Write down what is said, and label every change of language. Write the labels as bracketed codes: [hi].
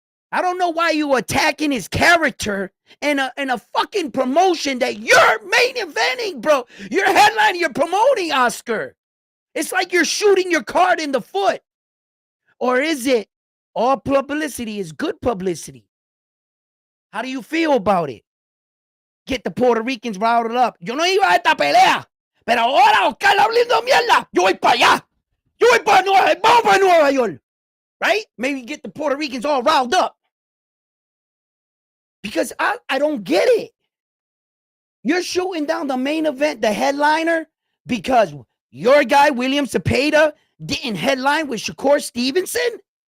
[en] I don't know why you attacking his character in a fucking promotion that you're main eventing, bro. You're headlining, you're promoting, Oscar. It's like you're shooting your card in the foot. Or is it all publicity is good publicity? How do you feel about it? Get the Puerto Ricans riled up. [es] Yo no iba a esta pelea, pero ahora Oscar hablando mierda. Yo voy para allá. Yo voy para vamos para Nueva York. [en] Right? Maybe get the Puerto Ricans all riled up. Because I don't get it. You're shooting down the main event, the headliner, because your guy, William Cepeda, didn't headline with Shakur Stevenson?